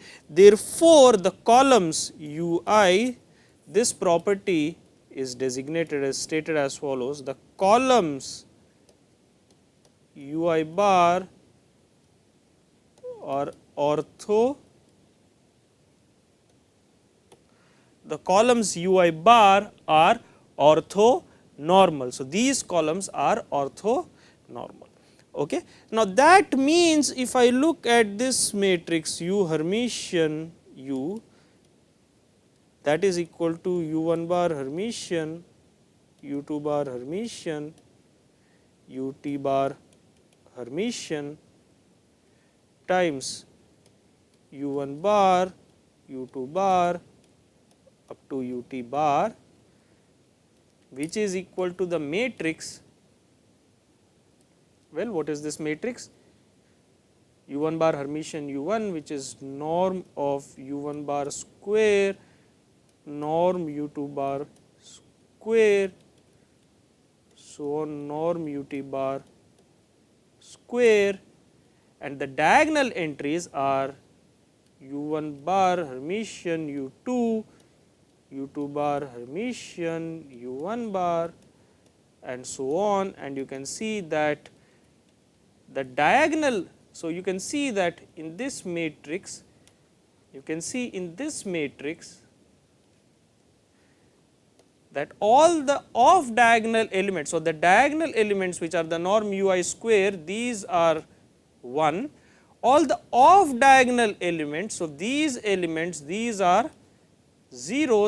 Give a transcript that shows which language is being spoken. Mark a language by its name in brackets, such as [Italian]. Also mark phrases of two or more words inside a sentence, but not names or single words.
[English] Therefore, the columns ui, this property is designated as stated as follows: the columns ui bar are the columns ui bar are orthonormal. So, these columns are orthonormal. Okay. Now, that means if I look at this matrix U Hermitian U, that is equal to U1 bar Hermitian, U2 bar Hermitian, UT bar Hermitian times U1 bar, U2 bar up to UT bar, which is equal to the matrix. Well, what is this matrix? U1 bar Hermitian U1, which is norm of U1 bar square, norm U2 bar square, so on, norm UT bar square, and the diagonal entries are U1 bar Hermitian U2, U2 bar Hermitian U1 bar, and so on, and you can see that the diagonal. So, you can see that in this matrix, that all the off diagonal elements, so the diagonal elements which are the norm ui square, these are 1, all the off diagonal elements, so these elements, these are zeros.